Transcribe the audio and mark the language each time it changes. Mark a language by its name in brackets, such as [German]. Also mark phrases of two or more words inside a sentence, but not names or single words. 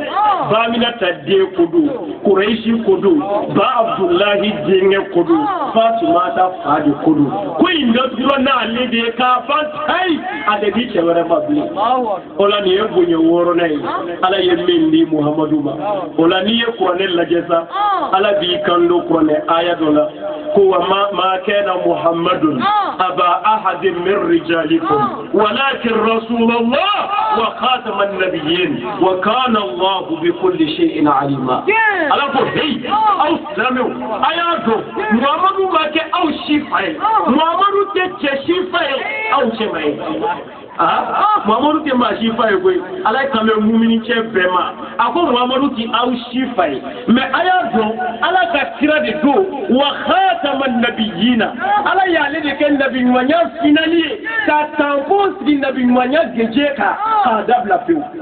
[Bambara] ba Aminata den ko don Kuraishi ko don ba Abdulahi denkɛ ko don Fatumata fa de ko don ko in datugura n'ale de ye k'a ban tayi a de di cɛ wɛrɛ ma bilen o la nin ye bonya wɔɔrɔnan ye ala ye min di Muhammadu ma o la n'i ye kuranɛ lajɛ sa ala b'i kan do kuranɛ aya dɔ la ko [Arabic] وما كان محمد أبا أحد من رجالكم ولكن رسول الله وخاتم النبيين وكان الله بكل شيء عليما [Bambara] ala ko hey aw silamɛw a y'a dɔn Muhammadu ma kɛ aw si fa ye Muhammadu tɛ cɛ si fa ye aw cɛ ma ye Muhammadu tɛ maa si fa ye koyi ala ye kanbɛ mumini cɛ bɛɛ ma a ko Muhammadu tɛ aw si fa ye mais a y'a dɔn ala ka kira de don [Arabic] وخاتم النبيين [Bambara] ala y'ale de kɛ nabi ɲumanya finali ye ka tanko sigi nabi ɲumanya gɛnjɛ kan k'a dabila pewu